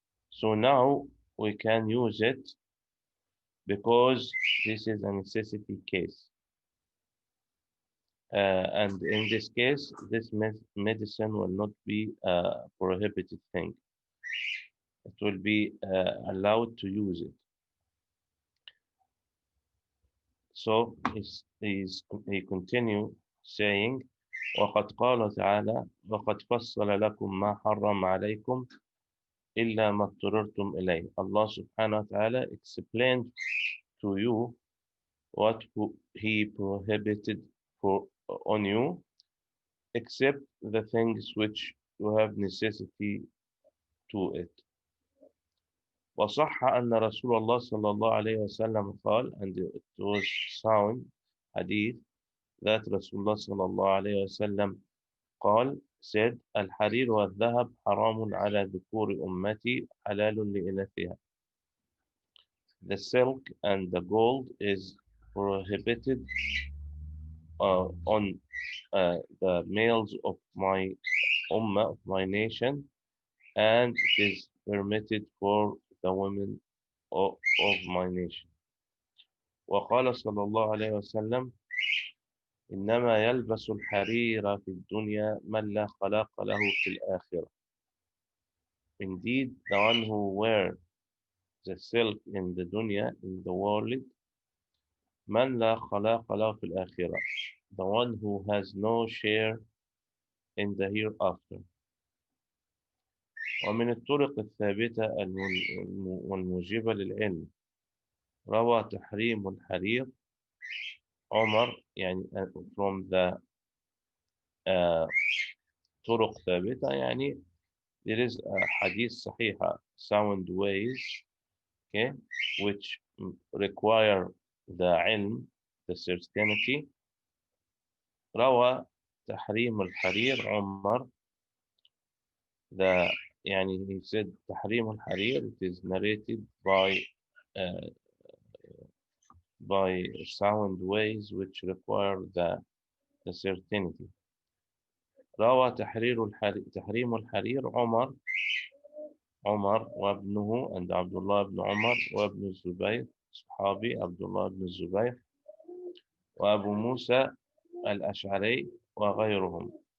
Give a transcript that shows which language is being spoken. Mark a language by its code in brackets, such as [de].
[en] So now we can use it because this is a necessity case. And in this case, this medicine will not be a prohibited thing. It will be allowed to use it. So he continue saying, [ar] وقد قال تعالى وقد فصل لكم ما حرم عليكم إلا ما اضطررتم إليه. [en] Allah subhanahu wa ta'ala explained to you what he prohibited on you, except the things which you have necessity to it. [ar] وصح أن رسول الله صلى الله عليه وسلم قال, [en] and it was sound hadith that Rasulullah [ar] صلى الله عليه وسلم قال, [en] said, [ar] الحرير والذهب حرام على ذكور أمتي حلال لإناثها. [en] The silk and the gold is prohibited on the males of my ummah, of my nation, and it is permitted for the women of my nation. [ar] وقال صلى الله عليه وسلم إنما يلبس الحرير في الدنيا من لا خلاق له في الآخرة. [en] Indeed, the one who wears the silk in the dunya, in the world, [ar] من لا خلاق له في الآخرة, [en] the one who has no share in the hereafter. [ar] ومن الطرق الثابتة والموجبة للعلم روى تحريم الحرير عمر, [en] يعني from the [ar] طرق ثابتة, [en] يعني there is a hadith صحيحة, sound ways, okay, which require the ilm, the certainty. [ar] روى تحريم الحرير عمر, [en] the يعني he said [ar] تحريم الحرير, [en] it is narrated by sound ways which require the certainty. [ar] روى تحريم الحرير عمر وابنه, and Abdullah ibn Umar وابن الزبير, صحابي Abdullah ibn الزبير, وأبو موسى الأشعري وغيرهم.